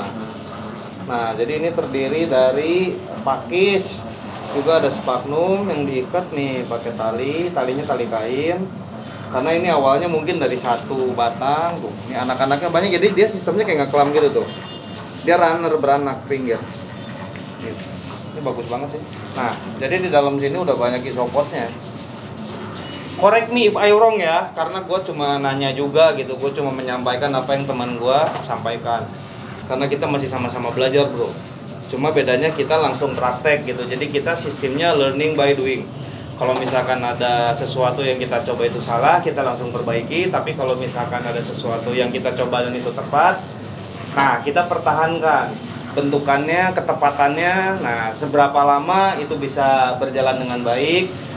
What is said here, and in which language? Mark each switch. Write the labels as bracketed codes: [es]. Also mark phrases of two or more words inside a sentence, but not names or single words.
[id] Nah, jadi ini terdiri dari pakis, juga ada sphagnum yang diikat nih pakai talinya tali kain. Karena ini awalnya mungkin dari satu batang tuh. Ini anak-anaknya banyak, jadi dia sistemnya kayak ngeklam gitu tuh. Dia runner beranak pinggir. Ini bagus banget sih. Nah, jadi di dalam sini udah banyak isopodnya. [en] Correct me if I wrong [id] ya, karena gue cuma nanya juga gitu, gue cuma menyampaikan apa yang teman gue sampaikan. Karena kita masih sama-sama belajar, Bro. Cuma bedanya kita langsung praktek gitu, jadi kita sistemnya [en] learning by doing. [id] Kalau misalkan ada sesuatu yang kita coba itu salah, kita langsung perbaiki. Tapi kalau misalkan ada sesuatu yang kita coba dan itu tepat, nah kita pertahankan bentukannya, ketepatannya. Nah, seberapa lama itu bisa berjalan dengan baik.